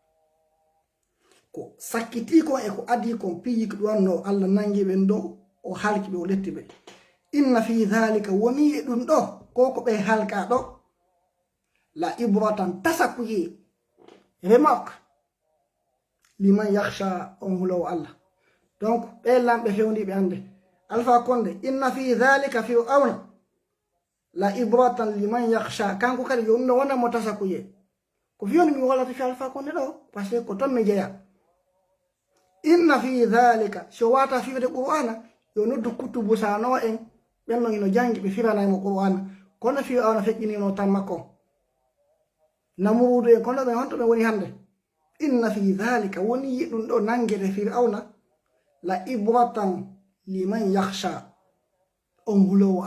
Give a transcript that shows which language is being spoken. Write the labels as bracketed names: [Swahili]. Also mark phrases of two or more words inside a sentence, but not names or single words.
[Fula] ko sakkiti ko e ko adi kon piyi ko ɗuwanno Allah nangi ɓen ɗo o halki ɓe o letti ɓe [Arabic] إن في ذلك [Fula] woni e ɗum ɗo ko ɓe halka ɗo [Arabic] لعبرة [Fula] tasakuyi remarque [Arabic] لمن يخشى [Fula] on hulowo Allah donc ɓe lamɓe fewniɓe ande Alpha Condé [Arabic] إن في ذلك فرعون لعبرة لمن يخشى [Fula] kanko kadi yo no wona mo tasakuye ko fiyoni mi wala fi Alpha Condé ɗo [French] parce que [Fula] ko ton mi jeeya inna [Arabic] في ذلك [Fula] so wata fiwde Qur'ana yo noddu kutubu sano en ɓenno ino jangi ɓe firanaymo Qur'ana kono Fir'auna feƴƴinino tan makko namurudu en kono ɓe honto ɓe woni hande [Arabic] إن في ذلك [Fula] woni yiɗum ɗo nangede Fir'auna [Arabic] لعبرة لمن يخشى [Fula] on hulowo